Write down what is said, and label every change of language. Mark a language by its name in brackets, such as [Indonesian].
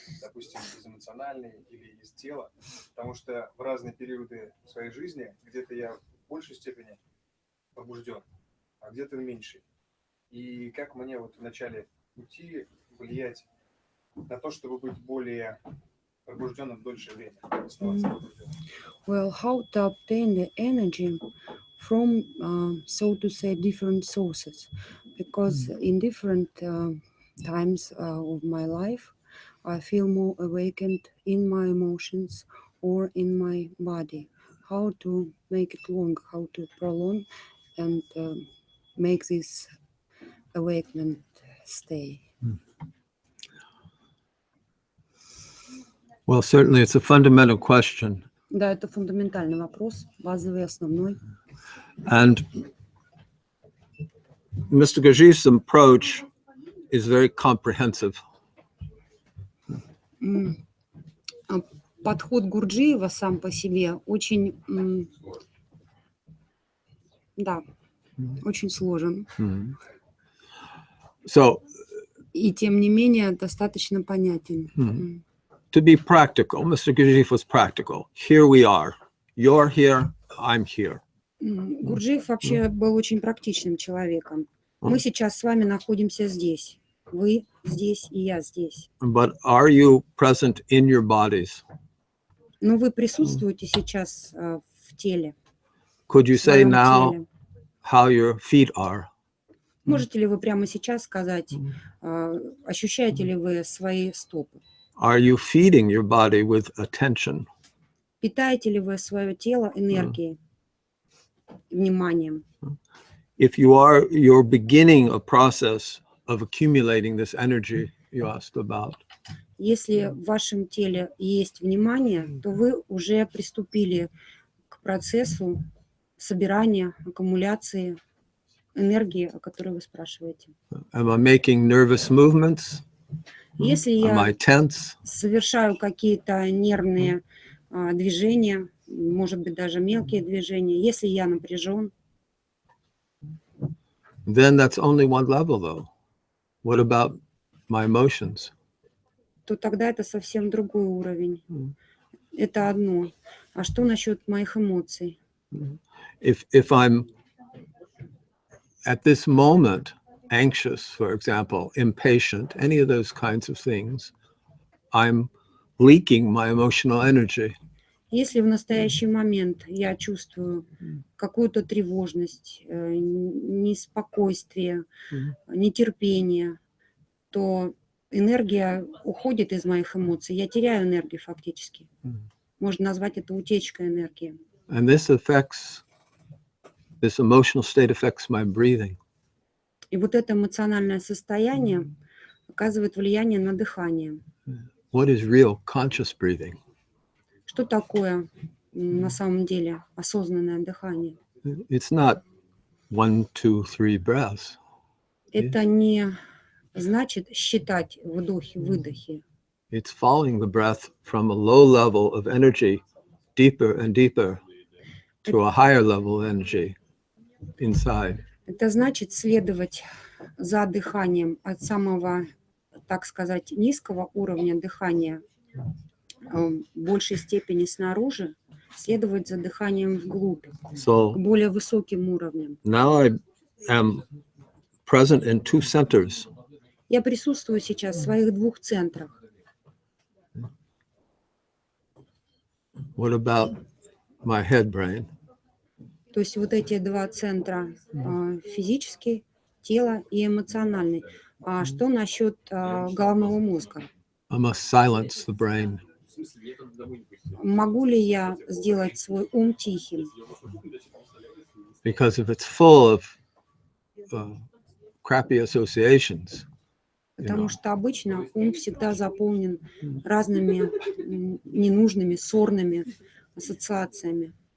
[Russian] Допустим, из эмоциональной или из тела, потому что в разные периоды своей жизни где-то я в большей степени пробужден, а где-то в меньшей. И как мне вот в начале пути влиять на то, чтобы быть более пробужденным дольше время, оставаться пробужденным? [English] Well, how to obtain the energy from, so to say, different sources? Because in different times of my life, I feel more awakened in my emotions or in my body. How to make it long, how to prolong and make this awakened stay. Well, certainly it's a fundamental question. [Russian] Да, это фундаментальный вопрос, базовый, основной. [English] And Mr. Gurjiev's approach is very comprehensive. [Russian] Подход Гурджиева сам по себе очень, да, очень сложен. [English] So, [Russian] И тем не менее достаточно понятен. [English] to be practical, Mr. Gurjiev was practical. Here we are. You're here, I'm here. [Russian] Гурджиев вообще был очень практичным человеком. Мы сейчас с вами находимся здесь. Вы здесь, и я здесь. [English] But are you present in your bodies? [Russian] Но вы присутствуете сейчас в теле. [English] Could you [Russian] в [English] say [Russian] своем [English] now [Russian] теле. [English] how your feet are? [Russian] Можете ли вы прямо сейчас сказать, ощущаете ли вы свои стопы? [English] Are you feeding your body with attention? [Russian] Питаете ли вы свое тело энергией, вниманием? [English] If you are, you're beginning a process of accumulating this energy you asked about. [Russian] Если в вашем теле есть внимание, то вы уже приступили к процессу собирания, аккумуляции энергии, о которой вы спрашиваете. [English] Am I making nervous movements? [Russian] Если [English] Am I [Russian] я [English] tense? [Russian] совершаю какие-то нервные движения, может быть, даже мелкие движения, если я напряжен, [English] Then that's only one level, though. What about my emotions? [Russian] то тогда это совсем другой уровень. Это одно. А что насчет моих эмоций? [English] If I'm at this moment anxious, for example, impatient, any of those kinds of things, I'm leaking my emotional energy. [Russian] Если в настоящий момент я чувствую какую-то тревожность, неспокойствие, нетерпение, то энергия уходит из моих эмоций. Я теряю энергию фактически. Можно назвать это утечкой энергии. [English] And this emotional state affects my breathing. [Russian] И вот это эмоциональное состояние оказывает влияние на дыхание. [English] What is real conscious breathing? [Russian] Что такое на самом деле осознанное дыхание? [English] It's not 1, 2, 3 breaths. [Russian] Это не значит считать вдохи-выдохи. [English] It's following the breath from a low level of energy deeper and deeper to a higher level of energy inside. [Russian] Это значит следовать за дыханием от самого, так сказать, низкого уровня дыхания в большей степени снаружи, следовать за дыханием вглубь, к [English] So [Russian] более высоким уровням. [English] now I am present in 2 centers. [Russian] Я присутствую сейчас в своих 2 центрах. [English] What about my head brain? [Russian] То есть вот эти 2 центра, физический, тело и эмоциональный. А что насчет головного мозга? [English] I must silence the brain. [Russian] Могу ли я сделать свой ум тихим? [English] Because if it's full of crappy associations, [Russian] Потому что обычно ум всегда заполнен разными ненужными, ссорными ассоциациями.